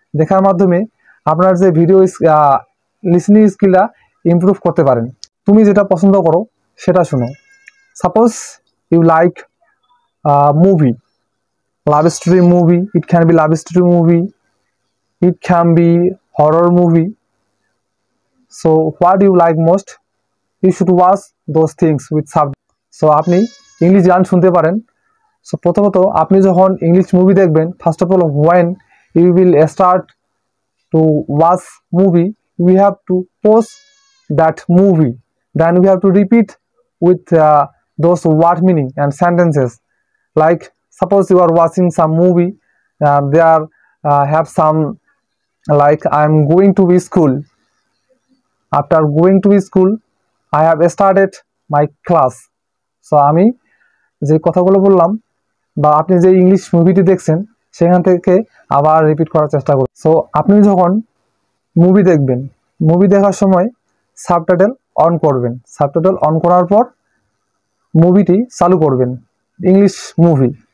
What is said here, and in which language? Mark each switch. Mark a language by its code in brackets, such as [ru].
[bn] দেখার মাধ্যমে আপনার যে ভিডিও লিসনিং স্কিলটা ইমপ্রুভ করতে পারেন। তুমি যেটা পছন্দ করো সেটা শুনো। [en] Suppose you like movie, love story movie, it can be love story movie, it can be horror movie. So what you like most, you should watch those things with subtitles. [bn] So আপনি English গান শুনতে পারেন। [en] so [bn] প্রথমত আপনি যখন English movie দেখবেন, [en] First of all when you will start to watch movie, we have to pause that movie, then we have to repeat with those word meaning and sentences. Like suppose you are watching some movie, there have some like I'm going to be school. After going to school, I have started my class. [bn] So আমি যে কথাগুলো বললাম বা আপনি যে English মুভিটি দেখছেন সেখান থেকে আবার রিপিট করার চেষ্টা করুন। সো আপনি যখন মুভি দেখবেন, মুভি দেখার সময় সাবটাইটেল অন করবেন। সাবটাইটেল অন করার পর মুভিটি চালু করবেন, ইংলিশ মুভি।